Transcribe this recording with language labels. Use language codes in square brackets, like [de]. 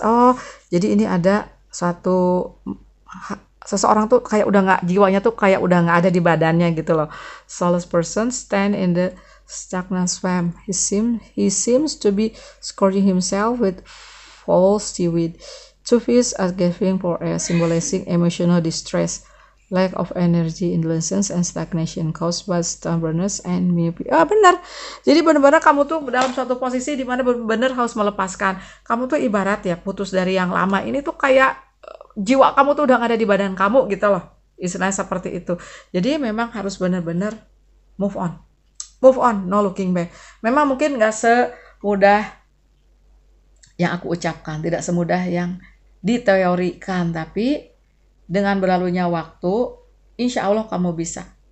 [id] Oh, jadi ini ada suatu seseorang tuh kayak udah nggak, jiwanya tuh kayak udah nggak ada di badannya gitu loh. [en] Soulless person stand in the stagnant swamp. He seems to be scourging himself with foul seaweed. Two fish are gasping for air, symbolizing emotional distress, lack of energy, indolence, and stagnation caused by stubbornness and myopia. [id] Ah, benar. Jadi benar-benar kamu tuh dalam suatu posisi di mana benar-benar harus melepaskan. Kamu tuh ibarat ya putus dari yang lama. Ini tuh kayak jiwa kamu tuh udah gak ada di badan kamu gitu loh. Istilahnya seperti itu. Jadi memang harus benar-benar move on. [en] Move on, no looking back. [id] Memang mungkin gak semudah yang aku ucapkan, tidak semudah yang diteorikan, tapi dengan berlalunya waktu, insya Allah kamu bisa.